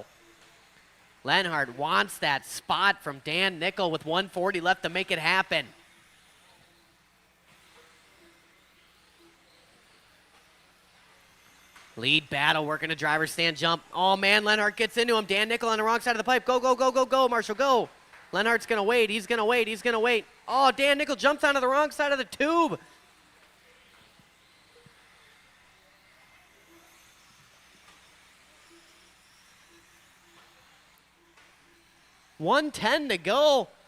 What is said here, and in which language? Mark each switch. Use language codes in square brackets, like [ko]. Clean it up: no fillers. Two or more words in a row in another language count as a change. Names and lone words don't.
[en] Lenhart wants that spot from Dan Nickel with 140 left to make it happen. Lead battle, working a driver's stand jump. Oh man, Lenhart gets into him. Dan Nickel on the wrong side of the pipe. Go, go, go, go, go, Marshall, go. Lenhart's gonna wait, he's gonna wait, he's gonna wait. Oh, Dan Nickel jumps onto the wrong side of the tube. $110 to go.